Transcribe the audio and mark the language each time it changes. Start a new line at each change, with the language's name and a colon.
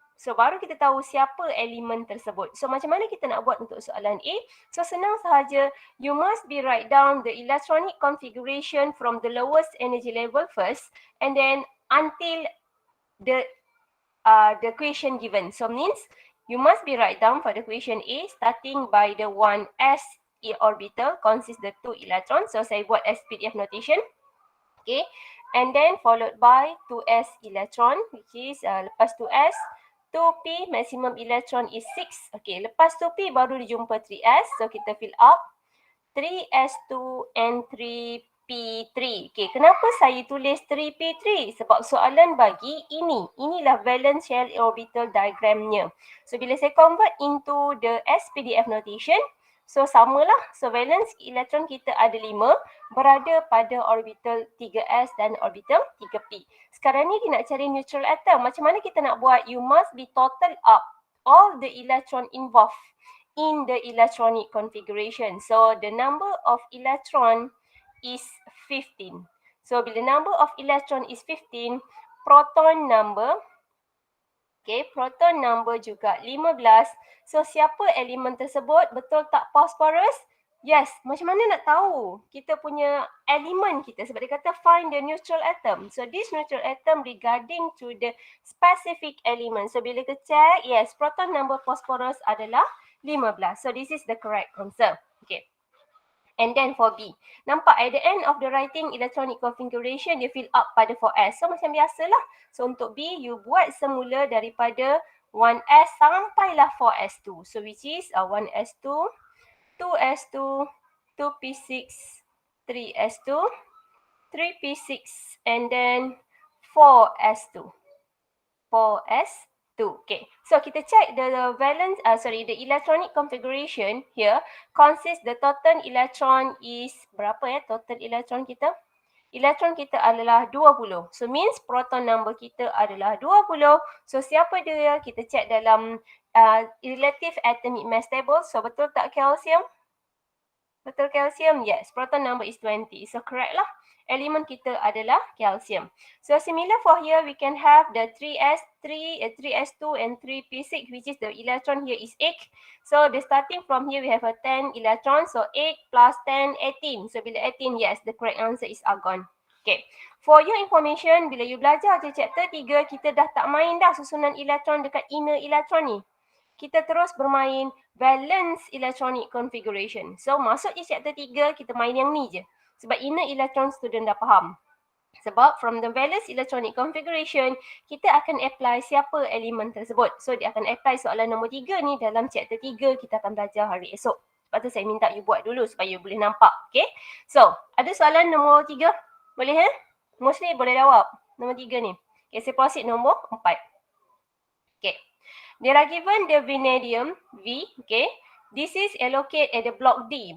Malay: So baru kita tahu siapa elemen tersebut. So macam mana kita nak buat untuk soalan A?
English: So senang sahaja, you must be write down the electronic configuration from the lowest energy level first and then until the question given. So means you must be write down for the question A starting by the 1s orbital consists the 2 electrons. So saya buat as PDF notation. Okay, and then followed by 2s electron, which is lepas 2s 2p maximum electron is 6.
Malay: Okay, lepas 2p baru dijumpa 3s. So kita fill up 3s2 and 3p3. Okay, kenapa saya tulis 3p3? Sebab soalan bagi ini. Inilah valence shell orbital diagramnya. So bila saya
English: convert into the SPDF notation,
Malay: so samalah. So valence electron kita ada 5 berada pada orbital 3s dan orbital 3p. Sekarang ni dia nak cari neutral atom. Macam mana kita nak buat?
English: You must be total up all the electron involved in the electronic configuration. So the number of electron is 15. So bila number of electron is 15, proton number, okay, proton number juga 15. So
Malay: siapa elemen tersebut?
English: Betul tak phosphorus?
Malay: Yes, macam mana nak tahu kita punya elemen kita sebab dia kata
English: find the neutral atom. So this neutral atom regarding to the specific element.
Malay: So bila kita check, yes, proton number phosphorus adalah 15.
English: So this is the correct answer. Okay. And then for B, nampak at the end of the writing electronic configuration dia fill up pada 4S.
Malay: So macam biasalah. So untuk B, you buat semula daripada 1S sampailah 4S2.
English: So which is 1S2, 2S2, 2P6, 3S2, 3P6, and then 4S2. 4S2. Okay. So kita check the valence, the electronic configuration here consists the total electron is
Malay: berapa ya? Total electron kita? Elektron kita adalah 20. So means proton number kita adalah 20. So siapa dia? Kita check dalam relative atomic mass table. So betul tak calcium? Betul calcium? Yes.
English: Proton number is 20.
Malay: So correct lah. Elemen kita adalah calcium.
English: So similar for here, we can have the 3S2 and 3P6, which is the electron here is 8. So the starting from here, we have a 10 electron. So 8 plus 10, 18. So bila 18, yes, the correct answer is argon. Okay.
Malay: For your information, bila you belajar je chapter 3, kita dah tak main dah susunan elektron dekat inner elektron ni. Kita terus bermain valence electronic configuration. So masuk je chapter 3, kita main yang ni je. Sebab inner electron student dah faham. Sebab
English: from the valence electronic configuration,
Malay: kita akan apply siapa elemen tersebut. So dia akan apply soalan nombor 3 ni dalam chapter 3 kita akan belajar hari esok. Sebab tu saya minta you buat dulu supaya you boleh nampak. Okay. So ada soalan nombor 3? Boleh Mostly boleh jawab. Nombor 3 ni. Okay, saya proceed nombor 4. Okay.
English: They are given the vanadium V, okay. This is allocate at the block D.